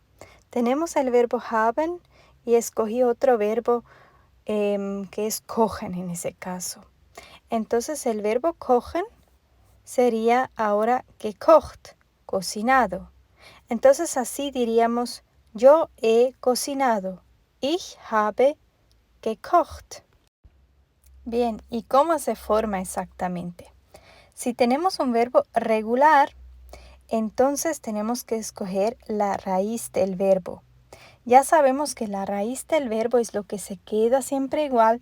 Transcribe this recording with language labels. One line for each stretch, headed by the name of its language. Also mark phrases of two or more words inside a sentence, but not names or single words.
Spanish: Tenemos el verbo haben y escogí otro verbo que es kochen en ese caso. Entonces el verbo kochen sería ahora gekocht, cocinado. Entonces así diríamos, yo he cocinado.
German: Ich habe gekocht.
Spanish: Bien, ¿y cómo se forma exactamente? Si tenemos un verbo regular, entonces tenemos que escoger la raíz del verbo. Ya sabemos que la raíz del verbo es lo que se queda siempre igual.